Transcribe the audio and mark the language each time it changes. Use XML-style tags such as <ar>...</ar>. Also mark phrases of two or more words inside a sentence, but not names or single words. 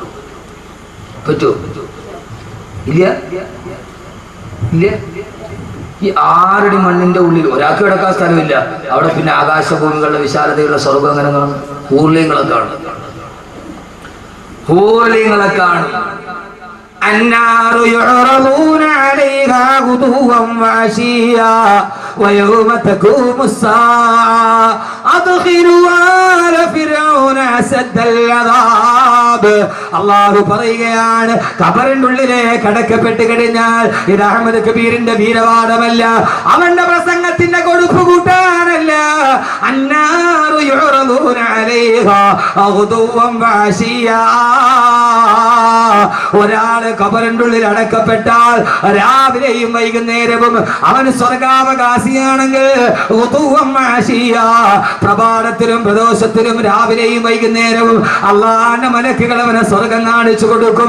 <ml>ഇല്ല. ഈ 6 അടി മണ്ണിന്റെ ഉള്ളിൽ ഒരാൾക്ക് കിടക്കാൻ സ്ഥലമില്ല. അവിടെ പിന്നെ ആകാശഭൂമികളുടെ വിശാലതയുള്ള സ്വർഗം അങ്ങനെ കാണും. ഊർലയങ്ങളൊക്കെ കാണും. ഹൂർലിങ്ങളെ കാണും.</ml> <ar>النار يعرضون عليها غدوا وعشيا ويوم تقوم الساعة أدخلوا آل فرعون أشد العذاب.</ar> <ml>അല്ലാഹു പറയുകയാണ്, ഖബറിന്റെ ഉള്ളിലേക്ക് അടക്കപ്പെട്ട് കഴിഞ്ഞാൽ ഇത് അഹ്മദ് കബീറിന്റെ വീരവാദമല്ല, അവന്റെ പ്രസംഗത്തിന്റെ കൊടുപ്പ് കൂട്ടാനല്ല.</ml> <ar>النار يعرضون عليها غدوا وعشيا.</ar> <ml>ഒരാള് ഖബറിന്റെ ഉള്ളിൽ അടക്കപ്പെട്ടാൽ രാവിലെയും വൈകുന്നേരവും അവൻ സ്വർഗാവകാശിയാണെങ്കിൽ പ്രഭാതത്തിലും പ്രദോഷത്തിലും രാവിലെയും വൈകുന്നേരവും അള്ളാന്റെ മലക്കുകൾ അവനെ സ്വർഗം കാണിച്ചു കൊടുക്കും.</ml>